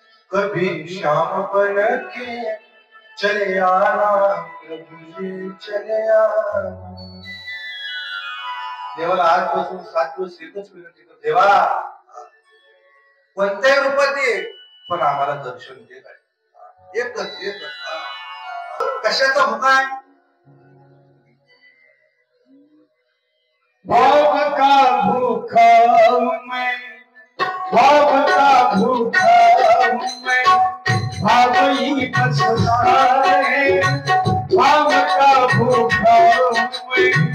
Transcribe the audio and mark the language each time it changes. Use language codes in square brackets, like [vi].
[hi] कभी श्याम बन के चले आना प्रभु जी चले आना [mr] देवाला आजपासून 7 दिवस एकच विनंती करतो देवा कोणत्याही रूपात ये पण आम्हाला दर्शन दे काय एकच कशाचा भुका आहे [hi] भाव का भूखा मैं भाव का भूखा मैं भाव ही बस सारे भाव का भूखा मैं